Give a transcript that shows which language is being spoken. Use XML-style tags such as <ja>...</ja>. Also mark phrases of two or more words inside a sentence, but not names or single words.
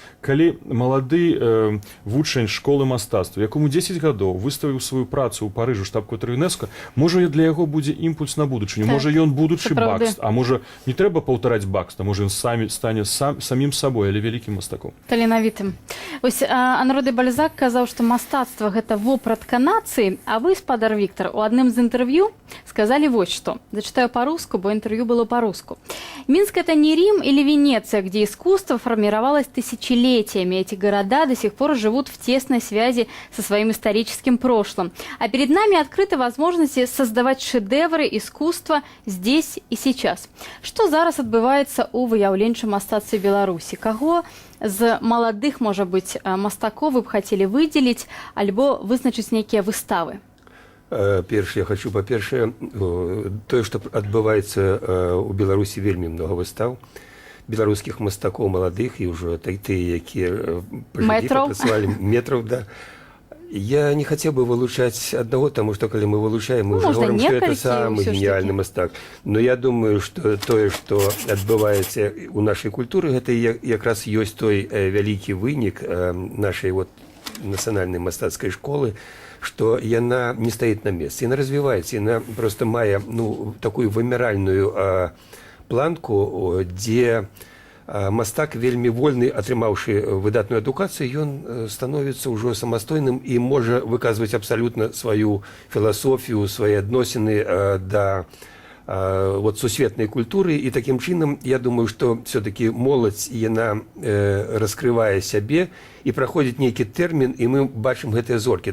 <be>Калі малады вучань школы мастацтва, якому 10 гадоў выставіў сваю працу ў Парыжу, штаб-кватэры ЮНЕСКО, можа для яго будзе імпульс на будучыню, можа ён будучы Бакст, а можа не трэба паўтараць Бакста, можа ён стане самім сабой, але вялікім мастаком. Таленавітым. Вось Анрэ дэ Бальзак казаў, што мастацтва гэта вопратка нацыі, а вы, спадар Віктар, у адным з інтэрв'ю сказалі вось што.</be> <ru>Зачитаю по-русски, бо интервью было по-русски. Минск – это не Рим или Венеция, где искусство формировалось тысячелетиями. Эти города до сих пор живут в тесной связи со своим историческим прошлым. А перед нами открыты возможности создавать шедевры искусства здесь и сейчас.</ru> <be>Что зараз отбывается у выяўленчым мастацтве Беларусі? Каго з маладых, можа быць, мастакоў вы б хацелі выдзеліць альбо вызначыць нейкія выставы? Першае, я хочу, па-першае, тое, што адбываецца у Беларусі, вельмі много выстаў беларускіх мастакоў маладых і ўжо тыя, якія працавалі метраў, да.</be> <ru>Я не хотел бы вылучать одного, потому что, когда мы вылучаем, мы уже говорим, что это самый гениальный мастак. Но я думаю, что то, что отбывается у нашей культуры, это как раз есть той великий вынік нашей вот национальной мастацкой школы, что яна не стоит на месте, она развивается, она просто мая, ну, такую вымиральную</ru> <be>планку, где мастак вельмі вольны, атрымаўшы выдатную адукацыю, ён становіцца ўжо самастойным і можа выказваць абсалютна сваю філасофію, свае адносіны да вот сусветнай культуры. І такім чынам, я думаю, што все-таки моладзь, яна раскрывае сябе, і праходзіць нейкі тэрмін, і мы бачым гэтыя зоркі.</be>